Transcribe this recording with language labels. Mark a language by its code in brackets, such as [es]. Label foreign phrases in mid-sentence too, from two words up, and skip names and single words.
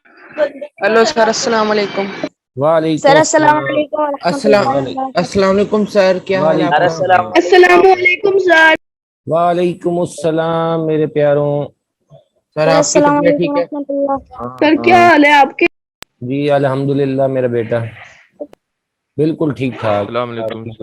[hi] हेलो सर, [ar] السلام عليكم. [hi] वालेकुम सर अस्सलाम अस्सलाम। वालेकुम अस्सलाम [ar] رحمة الله وبركاته. السلام عليكم [hi] सर, क्या हाल है वालेकुम आपका? [ar] السلام عليكم सर। عليكم السلام [hi] मेरे प्यारों। सर सर आपकी अस्सलाम तबीयत वालेकुम ठीक है? रहमतुल्लाह। हाँ सर क्या हाँ। हाल है आपके? जी अल्हम्दुलिल्लाह मेरा बेटा बिल्कुल ठीक ठाक। [ar] السلام عليكم [hi] आपकी